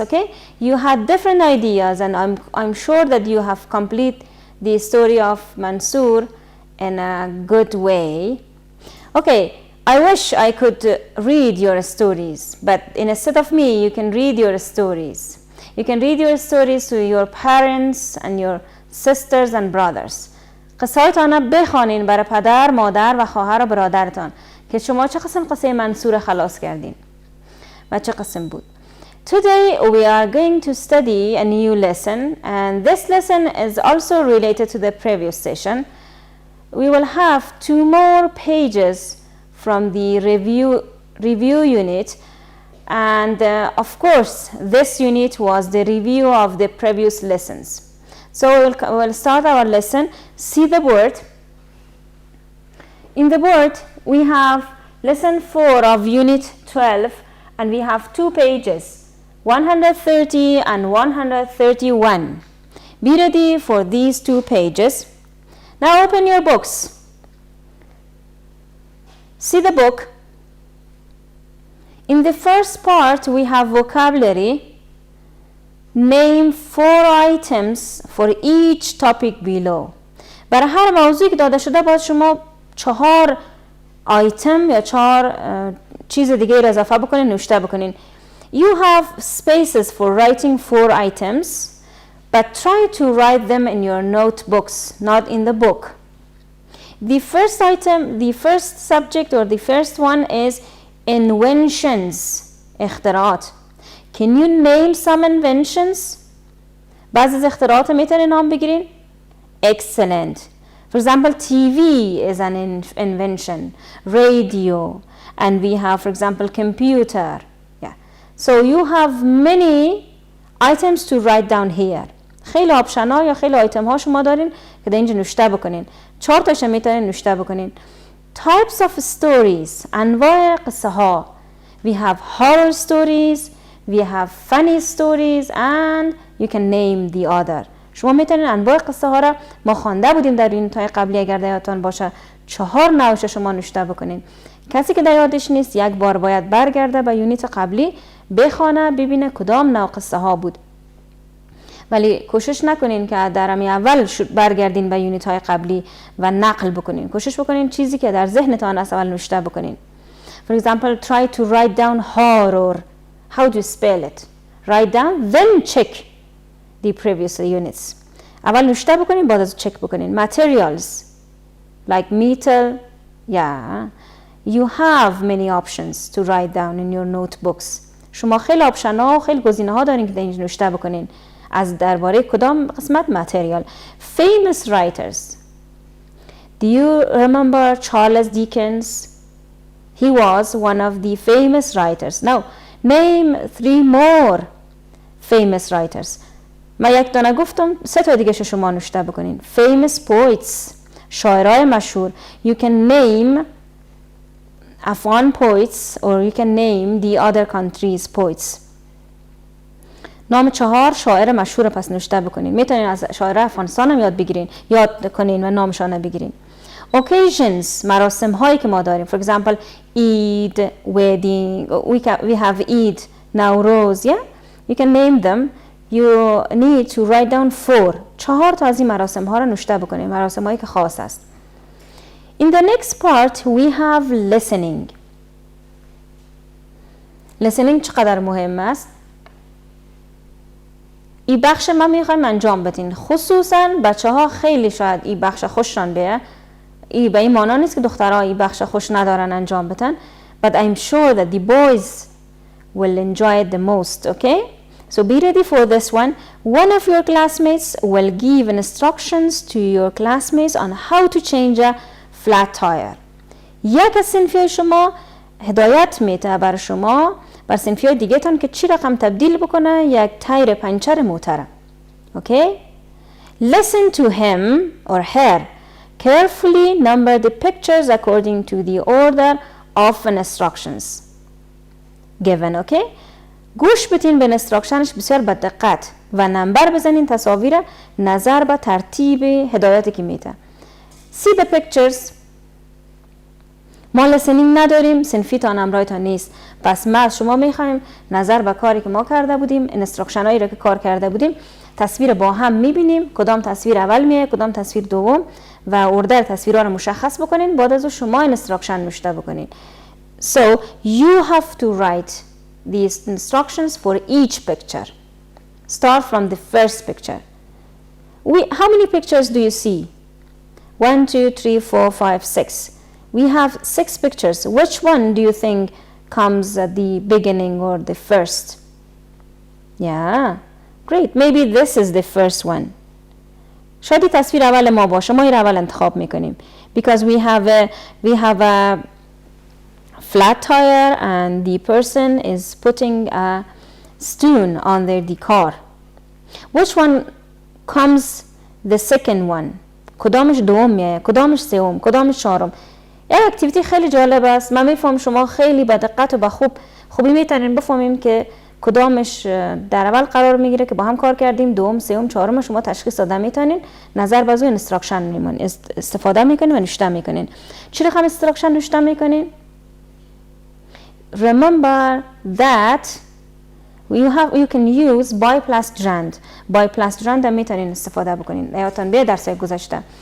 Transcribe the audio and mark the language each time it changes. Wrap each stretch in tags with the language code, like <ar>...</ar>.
<en>Okay, you had different ideas, and I'm sure that you have complete the story of Mansoor in a good way. Okay, I wish I could read your stories, but instead of me, you can read your stories. You can read your stories to your parents and your sisters and brothers.</en> <fa>قصه‌هایتان بخوانین برای پدر، مادر و خواهر و برادرتان که شما چه قسم قصه منصور خلاص کردین و چه قسم بود.</fa> <en>Today we are going to study a new lesson, and this lesson is also related to the previous session. We will have 2 more pages from the review unit, and of course this unit was the review of the previous lessons. So we'll start our lesson. See the board. In the board we have lesson 4 of unit 12, and we have 2 pages, 130 and 131. Be ready for these 2 pages. Now open your books. See the book. In the first part we have vocabulary. Name 4 items for each topic below.</en> <fa>برای هر موضوعی که داده شده باید شما 4 آیتم یا 4 چیز دیگه را اضافه بکنین، نوشته بکنین.</fa> <en>You have spaces for writing 4 items, but try to write them in your notebooks, not in the book. The first item, the first subject or the first one is inventions,</en> <fa>اختراعات.</fa> <en>Can you name some inventions?</en> <fa>بعضی از اختراعات میتونین نام بگیرین؟</fa> <en>Excellent. For example, TV is an invention, radio, and we have, for example, computer. Yeah. So you have many items to write down here.</en> <fa>خیلی آپشن ها یا خیلی آیتم ها شما دارین که در اینجا نوشته بکنین. 4 تاشون میتونین نوشته بکنین.</fa> <en>Types of stories,</en> <fa>انواع قصه ها.</fa> <en>We have horror stories, we have funny stories, and you can name the other.</en> <fa>شما میتونین انواع قصه ها را ما خوانده بودیم در یونیت‌های قبلی، اگر در یادتان باشه 4 نوعش شما نوشته بکنین. کسی که در یادش نیست 1 بار باید برگرده به یونیت قبلی، بخونه ببینه کدام نوع قصه ها بود. ولی کوشش نکنین که در اول برگردین به یونیت های قبلی و نقل بکنین. کوشش بکنین چیزی که در ذهنتان از اول نوشته بکنین.</fa> <en>For example, try to write down horror. How do you spell it? Write down, then check the previous units.</en> <fa>اول نوشته بکنین، بعد از چک بکنین.</fa> <en>Materials like metal. Yeah, you have many options to write down in your notebooks.</en> <fa>شما خیلی آپشن ها و خیلی گزینه ها دارین که در اینجا نوشته بکنین. از درباره کدام قسمت؟ material.</fa> <en>Famous writers. Do you remember Charles Dickens? He was one of the famous writers. Now, name 3 more famous writers.</en> <fa>ما 1 دانه گفتم، 3 تا دیگه شما نوشته بکنین.</fa> <en>Famous poets.</en> <fa>شاعرای مشهور.</fa> <en>You can name Afghan poets, or you can name the other countries' poets.</en> <fa>نام 4 شاعر مشهور پس نوشته بکنین. میتونین از شاعر افغانستان هم یاد کنین و نامشان بگیرین.</fa> <en>Occasions،</en> <fa>مراسم هایی که ما داریم.</fa> <en>For example, Eid, wedding, we have Eid, Nowruz, yeah? You can name them. You need to write down 4.</en> <fa>4 تا از این مراسم ها رو نوشته بکنین. مراسم هایی که خاص است.</fa> <en>In the next part we have listening.</en> <fa>Listening چقدر مهم است؟ این بخش من میخوایم انجام بدین. خصوصا بچه ها خیلی شاید این بخش خوششان بیه. این به این معنی نیست که دخترها این بخش خوش ندارن انجام بدن.</fa> <en>But I'm sure that the boys will enjoy it the most, okay? So be ready for this one. One of your classmates will give instructions to your classmates on how to change a flat tire.</en> <fa>یک از صنفی شما هدایت میده بر شما بر صنفی دیگه تان که چی رقم تبدیل بکنه یک تایر پنچر موتر.</fa> <en>Okay? Listen to him or her. Carefully number the pictures according to the order of instructions given. Okay?</en> <fa>گوش بدین به instructionش بسیار با دقت و نمبر بزنین تصاویر نظر به ترتیب هدایتی که میده.</fa> <en>See the pictures.</en> <fa>ما listening نداریم، صنفی تا نمرایتان نیست. پس ما از شما میخوایم نظر به کاری که ما کرده بودیم، instruction هایی را که کار کرده بودیم، تصویر با هم میبینیم، کدام تصویر اول میه، کدام تصویر دوم و اردر تصویرها رو مشخص بکنین. بعد از شما instruction نوشته بکنین.</fa> <en>So you have to write these instructions for each picture. Start from the first picture. How many pictures do you see? 1, 2, 3, 4, 5, 6. We have 6 pictures. Which one do you think comes at the beginning or the first? Yeah, great. Maybe this is the first one.</en> <fa>شاید تصویر اول ما باشه. ما این اول انتخاب میکنیم.</fa> <en>Because we have a flat tire and the person is putting a stone on the car. Which one comes the second one?</en> <fa>کدامش دومیه، کدامش سوم، کدامش چهارم. یک اکتیویتی خیلی جالب است. من میفهم شما خیلی با دقت و با خوبی میتونین بفهمیم که کدامش در اول قرار میگیره که با هم کار کردیم، دوم، سوم، چهارم شما تشخیص داده میتونین. نظر بازو اینستراکشن استفاده میکنین و نوشته میکنین. چی رقم اینستراکشن نوشته میکنین؟</fa> <en>Remember that you can use byplastgrand.</en> <fa>byplastgrand هم میتونین استفاده بکنین. یادتان به درس گذشته.</fa>